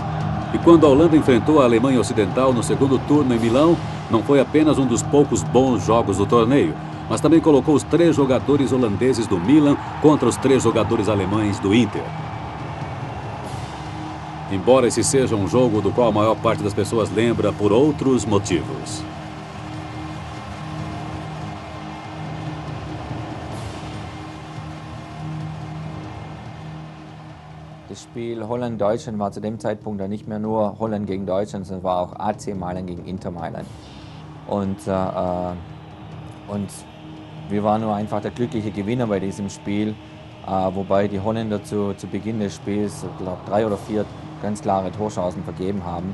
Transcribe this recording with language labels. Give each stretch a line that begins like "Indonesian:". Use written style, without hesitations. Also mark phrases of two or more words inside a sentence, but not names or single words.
Portuguese: E quando a Holanda enfrentou a Alemanha Ocidental no segundo turno em Milão, não foi apenas um dos poucos bons jogos do torneio, mas também colocou os 3 jogadores holandeses do Milan contra os 3 jogadores alemães do Inter. Embora esse seja um jogo do qual a maior parte das pessoas lembra por outros motivos.
German: Das Spiel Holland-Deutschland war zu dem Zeitpunkt dann nicht mehr nur Holland gegen Deutschland, sondern war auch AC Mailand gegen Inter Mailand. Und wir waren nur einfach der glückliche Gewinner bei diesem Spiel, wobei die Holländer zu Beginn des Spiels, ich glaube, 3 oder 4 ganz klare Torchancen vergeben haben.